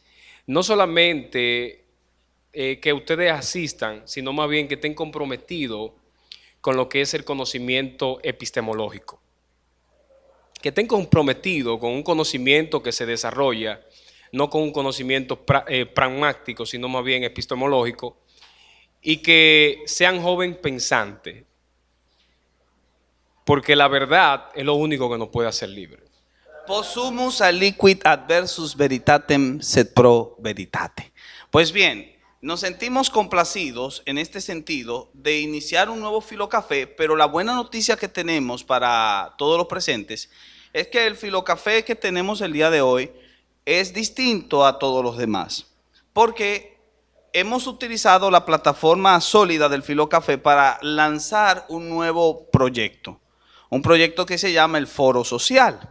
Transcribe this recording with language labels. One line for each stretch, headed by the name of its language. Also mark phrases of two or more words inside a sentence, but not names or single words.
Spanish: no solamente que ustedes asistan, sino más bien que estén comprometidos con lo que es el conocimiento epistemológico, que estén comprometidos con un conocimiento que se desarrolla, no con un conocimiento pragmático, sino más bien epistemológico, y que sean jóvenes pensantes, porque la verdad es lo único que nos puede hacer libres.
Latin: Possumus aliquid adversus veritatem sed pro veritate.
Spanish: Pues bien, nos sentimos complacidos en este sentido de iniciar un nuevo Filocafé, pero la buena noticia que tenemos para todos los presentes es que el Filocafé que tenemos el día de hoy es distinto a todos los demás, porque hemos utilizado la plataforma sólida del Filocafé para lanzar un nuevo proyecto, un proyecto que se llama el Foro Social.